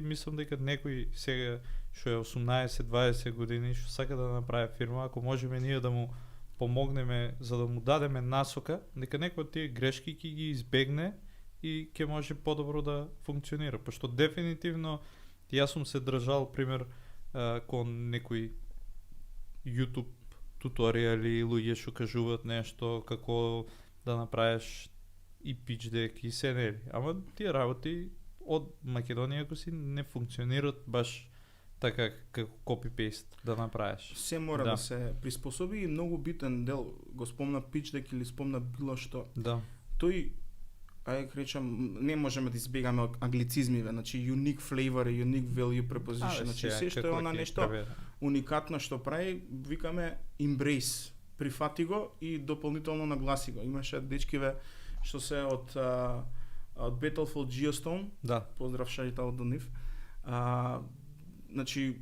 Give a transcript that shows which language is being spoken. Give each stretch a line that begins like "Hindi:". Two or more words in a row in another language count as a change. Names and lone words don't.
Macedonian: Мислам дека некој сега што е 18-20 години што сака да направи фирма, ако можеме ние да му помогнеме за да му дадеме насока, дека некој од тие грешки ќе ги избегне и ќе може подобро да функционира. Пошто дефинитивно јас сум се држал пример кон некои YouTube туторијали, луѓе што кажуваат нешто како да направиш и
English: pitch deck
Macedonian: и се нели. Ама тие работи од Македонија ако си не функционираат баш така како copy-paste да направиш. Се мора да се приспособи и многу битен дел, го спомна
English: pitch deck
Macedonian: или спомна било што. Да. Тој речам, не можеме да избегаме англицизмиве, значи
English: unique flavor
Macedonian: и
English: unique value proposition,
Macedonian: значи се што е она нешто уникатно што прави, викаме embrace, прифати го и дополнително нагласи го. Имаше дечкиве што се од Battlefield Geostone, да. Поздрав шајта од нив. Значи